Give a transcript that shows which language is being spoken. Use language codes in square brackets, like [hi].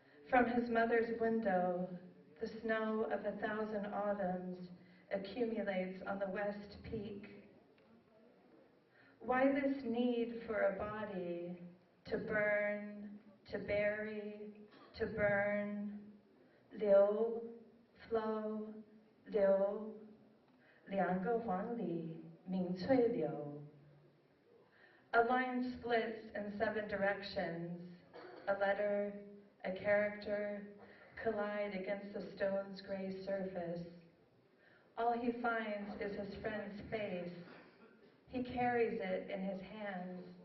[en] From his mother's window, the snow of 1,000 autumns accumulates on the west peak. Why this need for a body to burn, to bury, to burn? [zh] Liu, [en] flow, [zh] liu, 两个黄鹂鸣翠柳. [en] A line splits in 7 directions. A letter, a character, collide against the stone's gray surface. All he finds is his friend's face. He carries it in his hands.